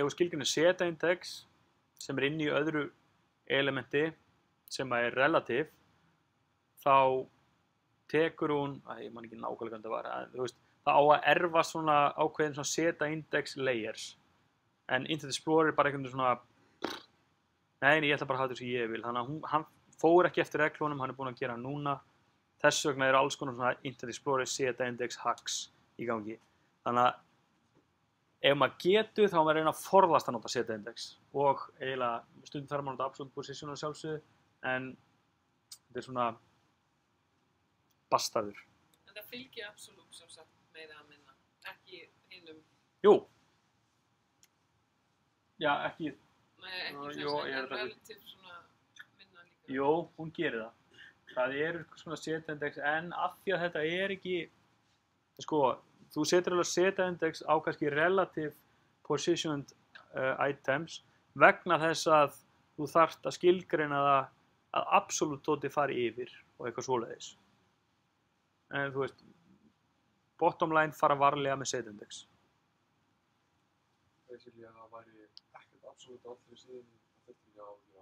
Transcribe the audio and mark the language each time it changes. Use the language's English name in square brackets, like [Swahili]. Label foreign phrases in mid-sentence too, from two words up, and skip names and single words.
[Icelandic] þú skilgreinir seta index sem er inn í öðru elementi sem er relative, þá tekur hún, ég man ekki nákvæmlega hvernig það var, þú veist, það á að erfa svona ákveðin svona seta index layers, en Internet Explorer er bara einhvern veginn svona, nei, ég ætla bara að hafa þetta sem ég vil, þannig að hann fór ekki eftir reglunum, hann er búinn að gera núna, þess vegna eru alls konar svona Internet Explorer, Z-index, hacks í gangi. Þannig að ef maður getur þá maður reyna að forðast að nota Z-index og eiginlega stundum þarf maður að nota [English] absolute position [Icelandic] að sjálfsögðu en þetta svona bastarður. En það fylgir absolutt sem sagt meira að minna, ekki hinum. Jú. Já, ekki. Nei, ekki Jú, þess ég er en þetta- relativ svona minna líka. Jú, hún gerir það. Það eru svona Z-index en af því að þetta er ekki, sko, þú setur alveg Z-index á kannski [English] relative positioned items [Icelandic] vegna þess að þú þarft að skilgreina það að absolutt dóti fari yfir og eitthvað svoleiðis. En þú veist, [English] bottom line [Icelandic] fara varlega með Z-index. Basically að það væri ekkert absolutt á allri síðan það þurfti ekki á.